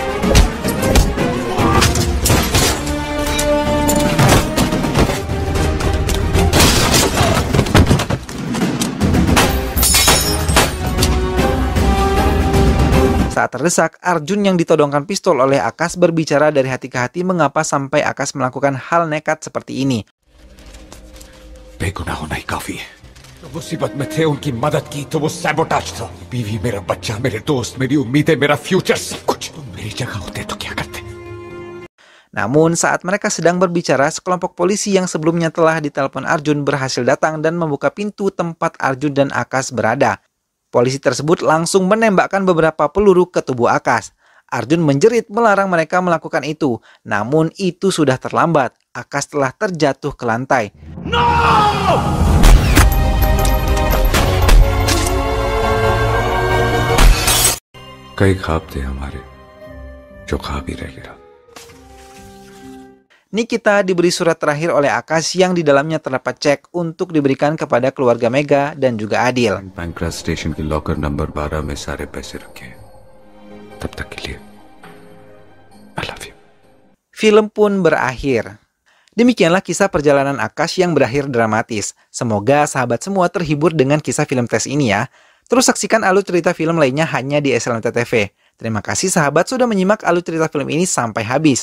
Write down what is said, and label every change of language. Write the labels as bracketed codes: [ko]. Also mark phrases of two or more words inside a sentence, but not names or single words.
[id] Saat terdesak, Arjun yang ditodongkan pistol oleh Akash berbicara dari hati ke hati mengapa sampai Akash melakukan hal nekat seperti ini. [hi] बेगुनाह होना ही काफी है। तो मुसीबत में थे, उनकी मदद की तो वो सैबोटाज था। बीवी, मेरा बच्चा, मेरे दोस्त, मेरी उम्मीदें, मेरा फ्यूचर, सब कुछ। तुम मेरी जगह होते तो क्या करते? [id] Namun saat mereka sedang berbicara, sekelompok polisi yang sebelumnya telah ditelepon Arjun berhasil datang dan membuka pintu tempat Arjun dan Akash berada. Polisi tersebut langsung menembakkan beberapa peluru ke tubuh Akash. Arjun menjerit melarang mereka melakukan itu. Namun itu sudah terlambat. Akash telah terjatuh ke lantai. [hi] कई ख्वाब थे हमारे, जो ख्वाब ही रह गया। [id] Nikita diberi surat terakhir oleh Akash yang di dalamnya terdapat cek untuk diberikan kepada keluarga Mega dan juga Adil. [hi] पैंक्रा स्टेशन की लॉकर नंबर 12 में सारे पैसे रखे। तब तक के लिए [en] I love you. [id] Film pun berakhir. Demikianlah kisah perjalanan Akash yang berakhir dramatis. Semoga sahabat semua terhibur dengan kisah film tes ini ya. Terus saksikan alur cerita film lainnya hanya di SLNT TV. Terima kasih sahabat sudah menyimak alur cerita film ini sampai habis.